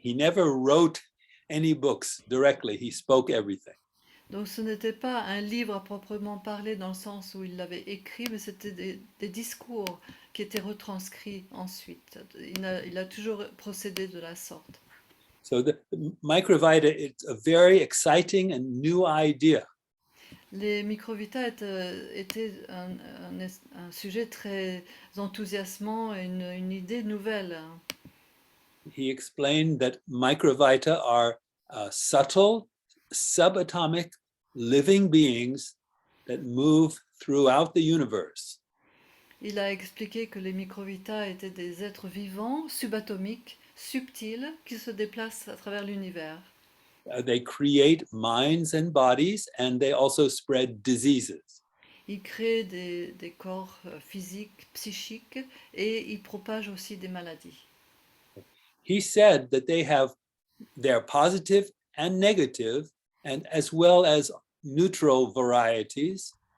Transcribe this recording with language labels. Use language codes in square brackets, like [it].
[en] He never wrote any books directly. He spoke everything. [fr] Donc ce n'était pas un livre à proprement parler dans le sens où il l'avait écrit, mais c'était des discours qui étaient retranscrits ensuite. Il a toujours procédé de la sorte. [en] So the Microvita, it's a very exciting and new idea. [fr] Les microvitas étaient un sujet très enthousiasmant et une idée nouvelle. [en] He explained that microvita are subtle, subatomic, living beings that move throughout the universe. [fr] Il a expliqué que les microvitas étaient des êtres vivants, subatomiques, subtils, qui se déplacent à travers l'univers. [en] They create minds and bodies, and they also spread diseases. [fr] Ils créent des corps physiques, psychiques, et ils propagent aussi des maladies. [en] He said that they have their positive and negative, and as well as neutral varieties.